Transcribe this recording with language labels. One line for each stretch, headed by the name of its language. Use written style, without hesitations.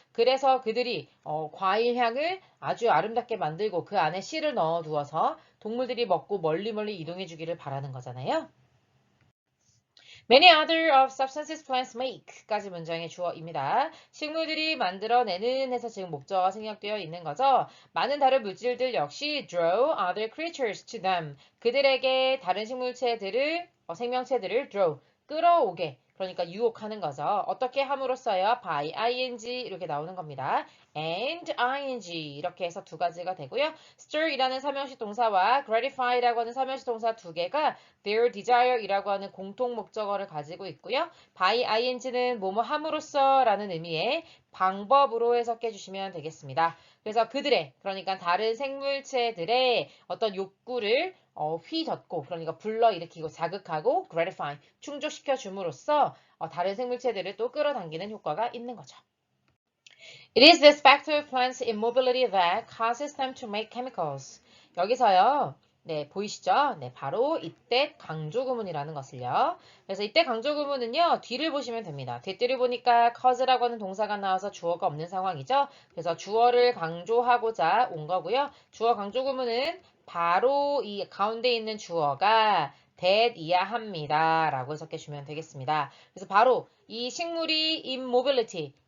Korean: 그래서 그들이 과일 향을 아주 아름답게 만들고 그 안에 씨를 넣어 두어서 동물들이 먹고 멀리 이동해 주기를 바라는 거잖아요.
English: Many other of substances plants make
Korean: 까지 문장의 주어입니다. 식물들이 만들어내는 해서 지금 목적어가 생략되어 있는 거죠. 많은 다른 물질들 역시
English: draw other creatures to them.
Korean: 그들에게 다른 생명체들을 draw, 끌어오게. 그러니까 유혹하는 거죠. 어떻게 함으로써요? by ing 이렇게 나오는 겁니다. and ing 이렇게 해서 두 가지가 되고요. stir이라는 삼형식 동사와 gratify라고 하는 삼형식 동사 두 개가 their desire이라고 하는 공통 목적어를 가지고 있고요. by ing는 뭐뭐 함으로써 라는 의미의 방법으로 해석해 주시면 되겠습니다. 그래서 그러니까 다른 생물체들의 어떤 욕구를 휘젓고, 그러니까 불러일으키고 자극하고 gratify, 충족시켜 줌으로써 다른 생물체들을 또 끌어당기는 효과가 있는 거죠.
English: It is this factor of plants' immobility that causes them to make chemicals.
Korean: 여기서요. 네, 보이시죠? 네, 바로 이때 강조구문이라는 것을요. 그래서 이때 강조구문은요, 뒤를 보시면 됩니다. 뒤뜰을 보니까 cause라고 하는 동사가 나와서 주어가 없는 상황이죠. 그래서 주어를 강조하고자 온 거고요. 주어 강조구문은 바로 이 가운데 있는 주어가 that이야 합니다. 라고 해석해 주면 되겠습니다. 그래서 바로 이 식물이 immobility,